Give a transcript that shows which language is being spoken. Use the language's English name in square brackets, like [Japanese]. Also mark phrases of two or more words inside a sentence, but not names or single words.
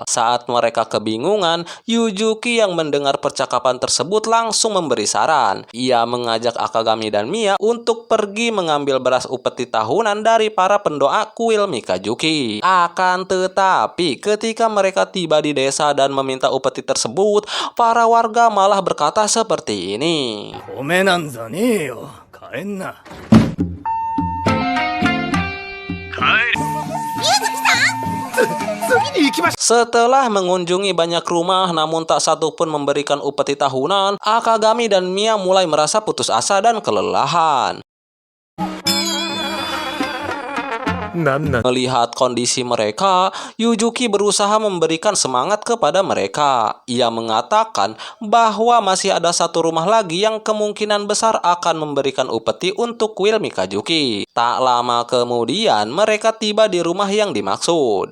[Indonesian] Saat mereka kebingungan, Yujuki yang mendengar percakapan tersebut langsung memberi saran. Ia mengajak Akagami dan Mia untuk pergi mengambil beras upeti tahunan dari para pendoa kuil Mikajuki. Akan tetapi, ketika mereka tiba di desa dan meminta upeti tersebut, para warga malah berkata seperti ini. [Japanese] 米なんざねえよ。帰んな。帰れ。次に行きまし [Indonesian] Setelah mengunjungi banyak rumah namun tak satu pun memberikan upeti tahunan, Akagami dan Mia mulai merasa putus asa dan kelelahan. [Japanese] なんなん [Indonesian] Melihat kondisi mereka, Yujuki berusaha memberikan semangat kepada mereka. Ia mengatakan bahwa masih ada satu rumah lagi yang kemungkinan besar akan memberikan upeti untuk kuil Mikazuki. Tak lama kemudian, mereka tiba di rumah yang dimaksud.